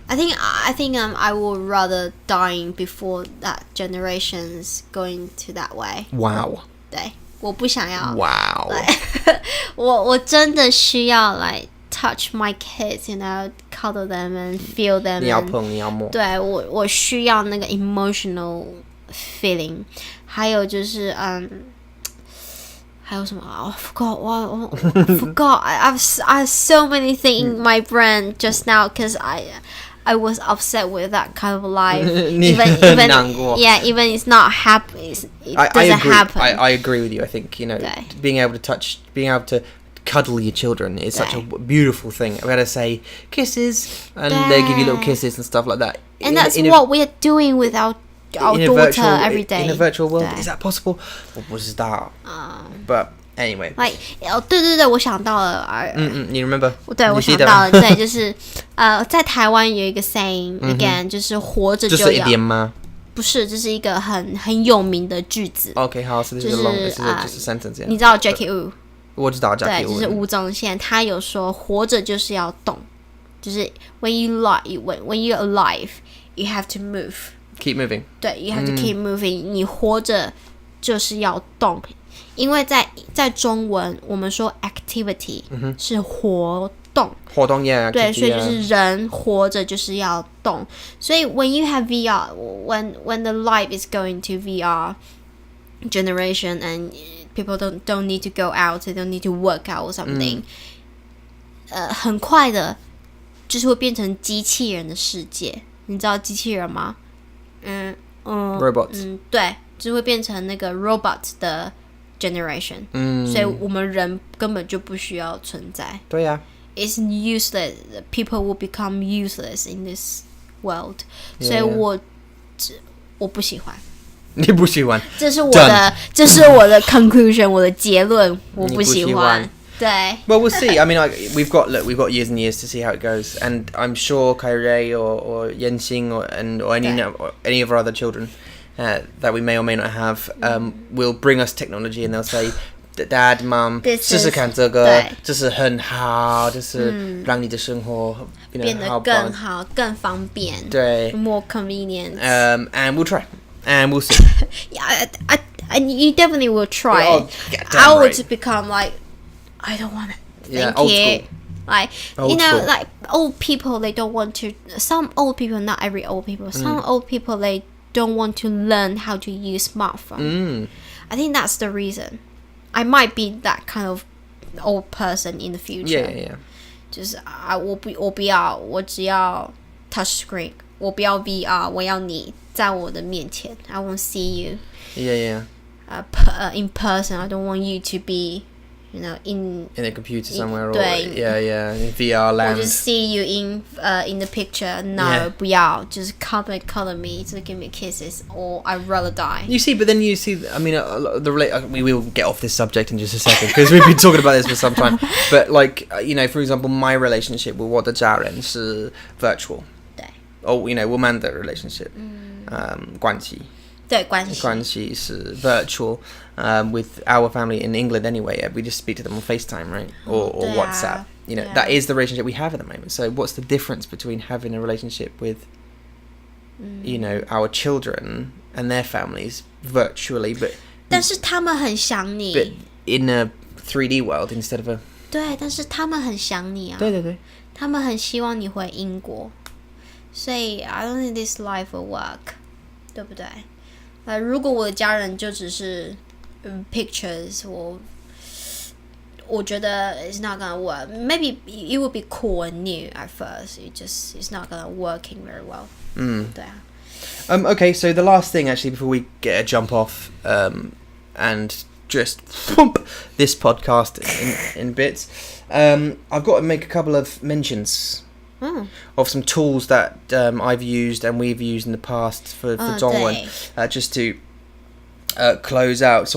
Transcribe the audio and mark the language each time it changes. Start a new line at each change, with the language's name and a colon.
English: I think I would rather dying before that generation's going to that way. Wow.
Chinese: 对，我不想要。
English: Wow.
Chinese: 我真的需要
English: like touch my kids, you know, cuddle them and feel them.
Chinese: 你要碰，你要摸。对，我需要那个
English: emotional feeling.
Chinese: 还有就是还有什么
English: I forgot. I have so many things in my brain just now because I was upset with that kind of life. even
Chinese: 难过。
English: Yeah, even it's not happy. It doesn't happen. I agree with you. I think, you know, being able to cuddle your children is such a beautiful thing. We gotta say kisses, and they give you little kisses and stuff like that. And that's what we're doing with our daughter every day. In a virtual world, is that possible? What was that? But anyway,
Chinese: like 对，我想到了。
English: you remember?
Chinese: 对，我想到了，对，就是在台湾有一个
English: saying again，
Chinese: 就是活着就要。这是一点吗？不是，这是一个很有名的句子。
English: Okay,
Chinese: 好，
English: so this is just a sentence. Yeah.
Chinese: 你知道 Jackie Wu？我知道 Jackie Wu。对，就是吴宗宪，他有说活着就是要动，就是
English: when you're alive, you have to move. Keep moving.
Chinese: 对
English: ，you have to keep moving.
Chinese: 你活着就是要动，因为在中文我们说 activity 是活动。活动 yeah. 对，所以就是人活着就是要动。所以
English: when you have VR, when the life is going to VR generation and people don't need to go out, they don't need to work out or something.
Chinese: 很快的，就是会变成机器人的世界。你知道机器人吗
English: ？Robots.
Chinese: 对，就是会变成那个 robot 的 generation. 所以我们人根本就不需要存在。对呀。
English: It's useless. People will become useless in this world.
Chinese: 所以我不喜欢。你不喜欢？这是我的 conclusion， 我的结论，我不喜欢。对。
English: Well, we'll see. I mean, we've got years and years to see how it goes, and I'm sure Kairei or Yenxing or any of our other children that we may or may not have will bring us technology, and they'll say, Dad, Mom,
Chinese: 这是看这个，这是很好，这是让你的生活变得更好，更方便。对
English: ，more convenient. And we'll try. And we'll see. Yeah, you definitely will try. Oh, I would just become like, I don't want it. Thank old you. School. Like Old you know, school. like old people, they don't want to. Some old people, not every old people. Some old people, they don't want to learn how to use smartphone. I think that's the reason. I might be that kind of old person in the future. Yeah.
Chinese: 就是我不要，我只要
English: touch screen，
Chinese: 我不要 VR， 我要你在我的面前。
English: I won't see you. Yeah. In person, I don't want you to be, you know, in a computer somewhere. in VR land. Or just see you in the picture. No, Yeah.
Chinese: 不要
English: just come and cuddle me, just give me kisses, or I'd rather die. You see, but then you see, I mean, we will get off this subject in just a second because we've been talking about this for some time. But like, you know, for example, my relationship with
Chinese: 我的家人是
English: virtual.
Chinese: 对。
English: Oh, you know,
Chinese: 我们的
English: relationship.
Chinese: 关系。对，关系
English: 是 virtual. With our family in England anyway, we just speak to them on FaceTime, right? Or WhatsApp. You know, that is the relationship we have at the moment. So what's the difference between having a relationship with, you know, our children and their families virtually, but
Chinese: 但是他们很想你
English: but in a 3D world instead of a
Chinese: 对，但是他们很想你啊。对。他们很希望你回英国，所以
English: I don't think this life will work，
Chinese: 对不对？如果我的家人就只是pictures，我觉得
English: it's not gonna work. Maybe it would be cool and new at first. It's not gonna working very well.
Chinese: 对啊。
English: Okay, so the last thing actually before we get a jump off and just pump this podcast in bits, I've got to make a couple of mentions of some tools that I've used and we've used in the past for Dongwon, just to close out.